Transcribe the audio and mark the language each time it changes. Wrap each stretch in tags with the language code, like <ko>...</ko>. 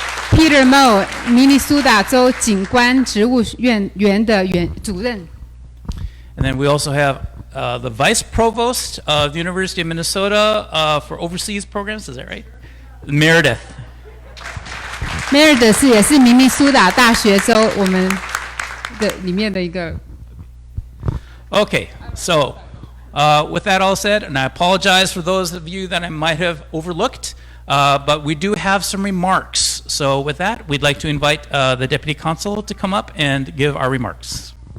<zh>Peter Moe， 明尼苏达州景观植物园的主任。</zh> <en>And then we also have the vice provost of the University of Minnesota for overseas programs. Is that right? Meredith.</en> <zh>Meredith 也是明尼苏达大学州我们的里面的一个。</zh> <en>Okay, so with that all said, and I apologize for those of you that I might have overlooked, but we do have some remarks. So with that, we'd like to invite the Deputy Consul to come up and give our remarks.</en>